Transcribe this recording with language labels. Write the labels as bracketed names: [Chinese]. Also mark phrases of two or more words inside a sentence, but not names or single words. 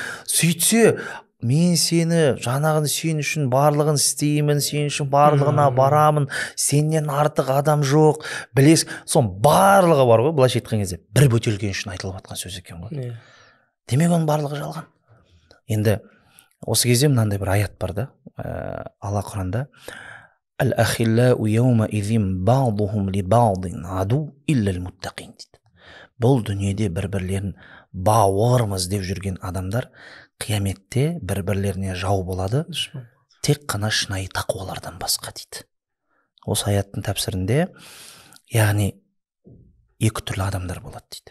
[Kazakh] Сөйтсе, мен сені жаңағыны сен үшін барлығын істеймін, сен үшін барлығына барамын, сенен артық адам жоқ, білесің. Сон барлығы бар ғой, былайша айтқан кезде бір бөтелке үшін айтылып жатқан сөз екен ғой. Демек оның барлығы жалған. Енді осы кезде мынандай бір аят бар да, Алла Құранда [Arabic] الأخلاء يومئذ بعضهم لبعض عدو إلا المتقين [Kazakh] дейді. Бұл дүниеде бір-бірлерін бауырмыз деп жүрген адамдар қияметте бір-бірлеріне жау болады, тек қана шынайы тақуалардан басқа дейді. Осы аяттың тәпсірінде, яғни екі түрлі адамдар болады дейді.